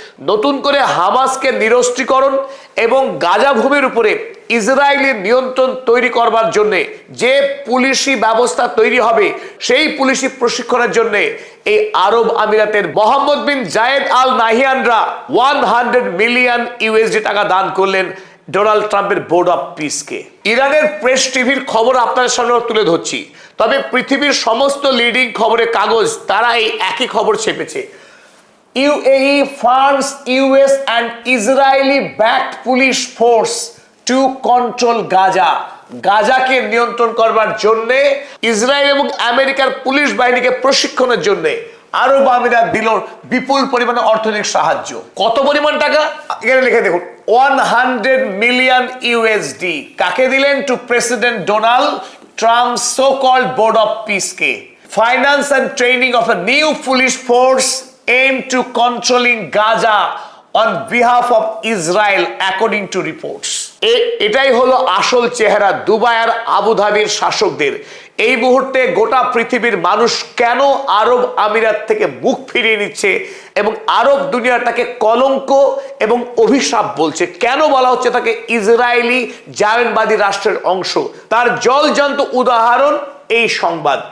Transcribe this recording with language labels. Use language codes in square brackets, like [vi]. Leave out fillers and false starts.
[bn] নতুন করে হামাসকে নিরস্ত্রীকরণ এবং গাজা ভূমির উপরে ইসরায়েলি নিয়ন্ত্রণ তৈরি করবার জন্য যে পুলিশি ব্যবস্থা তৈরি হবে, সেই পুলিশি প্রশিক্ষণের জন্য এই আরব আমিরাতের মোহাম্মদ বিন জায়েদ আল নাহিয়ানরা 100 মিলিয়ন ইউএসডি টাকা দান করলেন ডোনাল্ড ট্রাম্পের বোর্ড অফ পিসকে। ইরানের প্রেস টিভির খবর আপনাদের সামনে তুলে ধরছি, তবে পৃথিবীর সমস্ত লিডিং খবরের কাগজ তারা এই একই খবর ছেপেছে। [en] UAE funds US and Israeli backed police force to control Gaza. [bn] গাজাকে নিয়ন্ত্রণ করবার জন্য ইসরায়েল এবং আমেরিকার পুলিশ বাহিনীকে প্রশিক্ষণের জন্য আরব আমিরাত দিল বিপুল পরিমাণে অর্থনৈতিক সাহায্য। কত পরিমাণ টাকা এখানে লিখে দেখুন, 100 মিলিয়ন ইউএসডি। কাকে দিলেন? [en] To president Donald Trump so called board of পিসকে। Finance and training of a new police force aim to controlling Gaza on behalf of Israel according to reports. [bn] এটাই হলো আসল চেহারা দুবাই আর আবুধাবির শাসকদের। এই মুহূর্তে গোটা পৃথিবীর মানুষ কেন আরব আমিরাত থেকে মুখ ফিরিয়ে নিচ্ছে এবং আরব দুনিয়াটাকে কলঙ্ক এবং অভিশাপ বলছে, কেন বলা হচ্ছে তাকে ইসরায়েলি জায়নবাদী রাষ্ট্রের অংশ, তার জলজান্ত উদাহরণ এই সংবাদ।